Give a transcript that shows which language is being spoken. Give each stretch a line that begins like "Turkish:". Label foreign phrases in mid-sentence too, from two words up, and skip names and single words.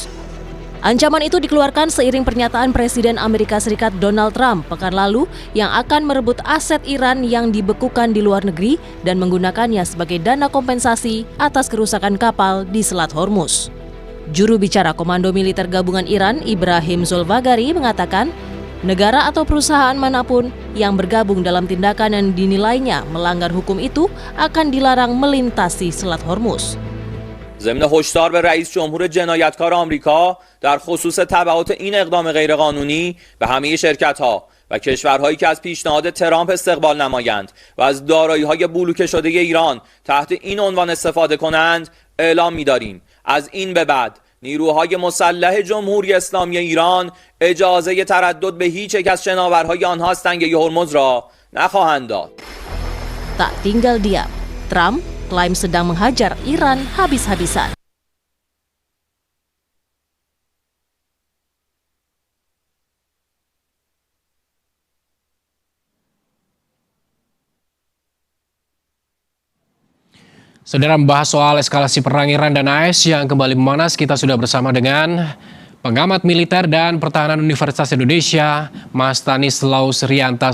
Indonesian: Ancaman itu dikeluarkan seiring pernyataan Presiden Amerika Serikat Donald Trump pekan lalu yang akan merebut aset Iran yang dibekukan di luar negeri dan menggunakannya sebagai dana kompensasi atas kerusakan kapal di Selat Hormuz. Juru bicara Komando Militer Gabungan Iran, Ibrahim Zolfagari, mengatakan negara atau perusahaan manapun yang bergabung dalam tindakan yang dinilainya melanggar hukum itu akan dilarang melintasi Selat Hormuz.
Persian: ضمن هشدار به رئیس جمهور جنایتکار آمریکا در خصوص تبعات این اقدام غیرقانونی به همه شرکت‌ها و کشورهایی که از پیشنهاد ترامپ استقبال نمایند و از دارایی‌های بلوکه شده ایران تحت این عنوان استفاده کنند اعلام می‌داریم از این به بعد نیروهای مسلح جمهوری اسلامی ایران اجازه تردد به هیچ یک از شناورهای آنها از تنگه هرمز را نخواهند داد.
Indonesian: Tak tinggal diam, Trump klaim sedang menghajar Iran habis-habisan. Saudara, membahas soal eskalasi perang Iran dan AS yang kembali memanas, kita sudah bersama dengan pengamat militer dan pertahanan Universitas Indonesia, Mas Tanis Lausrianta.